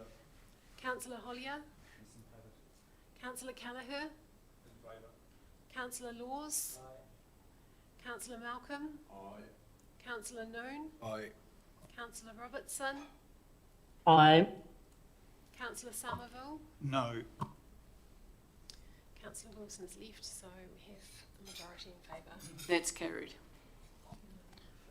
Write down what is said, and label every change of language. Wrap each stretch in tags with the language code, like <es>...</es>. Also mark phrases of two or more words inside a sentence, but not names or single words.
<en>Councillor Hollier. In favour. Councillor Callagher. In favour. Councillor Laws. Aye. Councillor Malcolm. Aye. Councillor Noon. Aye. Councillor Robertson. Aye. Councillor Somerville. No. Councillor Wilson's left, so we have the majority in favour. That's carried.</en>